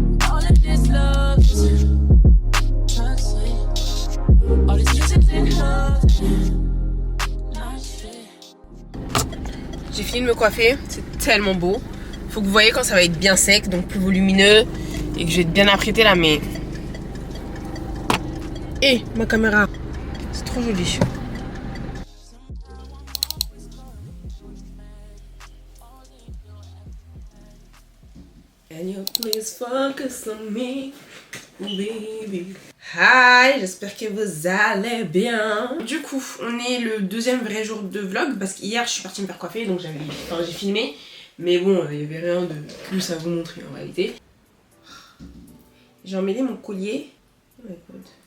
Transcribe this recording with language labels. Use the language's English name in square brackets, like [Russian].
[English] All of this love is toxic. All this kisses and hugs, not shit. [French] J'ai fini de me coiffer, c'est tellement beau. Faut que vous voyez quand ça va être bien sec, donc plus volumineux, et que je vais être bien apprêtée là, mais... Et ma caméra, c'est trop joli. [English] Can you please focus on me, baby? [French] Hi, j'espère que vous allez bien. Du coup, on est le deuxième vrai jour de vlog, parce qu'hier je suis partie me faire coiffer, donc j'ai filmé. Mais bon, il n'y avait rien de plus à vous montrer en réalité. J'ai emmêlé mon collier. [English] Oh my God.